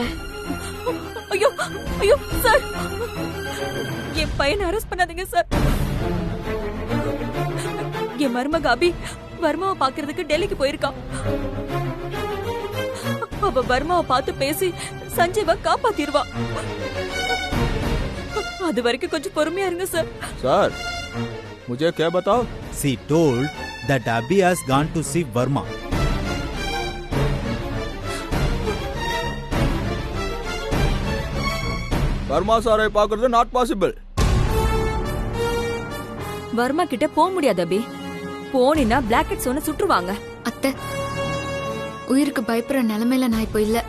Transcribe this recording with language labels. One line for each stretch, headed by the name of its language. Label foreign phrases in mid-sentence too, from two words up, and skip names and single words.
Tamil: ஐயோ ஐயோ சார், என் பையனை அரெஸ்ட் பண்ணாதீங்க சார். என் மருமக அபி வர்மாவை பாக்குறதுக்கு டெல்லிக்கு போயிருக்கான். அவ வர்மாவை பார்த்து பேசி சஞ்சீவ காப்பாத்திருவா. அது வரைக்கும் கொஞ்சம் பொறுமையா இருங்க சார். சார்,
Hindi: मुझे क्या बताओ?
English: She told that Abhi has gone to see Verma.
Tamil: வர்மா சாரை பாக்குறது
English: not possible.
Tamil: வர்மா கிட்ட போக முடியாது அபி. போனினா பிளாக்கெட் சொன்ன சுற்றுவாங்க. அத்தை, உயிருக்கு பயப்படுற நிலைமையில நான் இப்போ இல்ல.